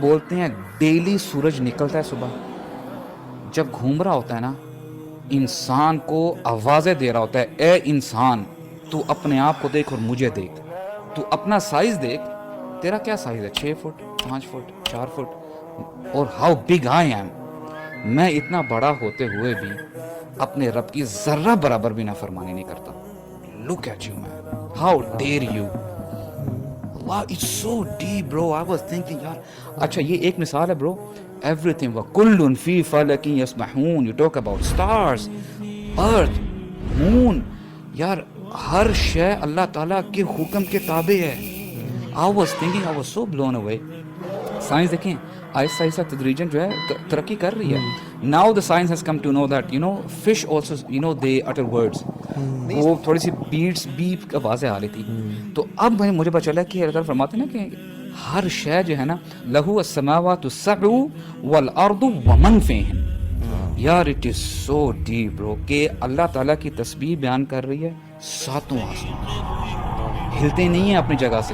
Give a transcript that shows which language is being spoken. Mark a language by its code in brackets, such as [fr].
[ur] بولتے ہیں ڈیلی سورج نکلتا ہے صبح، جب گھوم رہا ہوتا ہے نا، انسان کو آوازیں دے رہا ہوتا ہے، اے انسان تو اپنے آپ کو دیکھ اور مجھے دیکھ، تو اپنا سائز دیکھ، تیرا کیا سائز ہے، 6 فٹ 5 فٹ 4 فٹ، اور [en] how big I am, [ur] میں اتنا بڑا ہوتے ہوئے بھی اپنے رب کی ذرہ برابر بھی نافرمانی نہیں کرتا. [en] Look at you man, how dare you. اللہ it's so deep bro. I was thinking [ur] یار، اچھا یہ ایک مثال ہے برو. [en] everything [ar] وَكُلٌّ فِي فَلَكٍ يَسْبَحُونَ. [en] You talk about stars, earth, moon. [ur] یار ہر شے اللہ تعالیٰ کے حکم کے تابع ہے. [en] I was thinking, I was so blown away. [ur] Science دیکھیں آہستہ آہستہ تدریجاً جو ہے ترقی کر رہی ہے. [en] Now the science has come to know that fish also they utter words. [ur] وہ تھوڑی سی بیٹس بیپ آوازیں آ رہی تھی. تو اب مجھے پتا چلا کہ اللہ تعالیٰ فرماتے ہیں نا کہ ہر شے جو ہے نا [ar] لہو السماوات السبع والارض ومن فیہن. [ur] یار [en] it is so deep bro [ur] کہ اللہ تعالیٰ کی تسبیح بیان کر رہی ہے ساتوں آسمان ہلتے نہیں ہیں اپنی جگہ سے.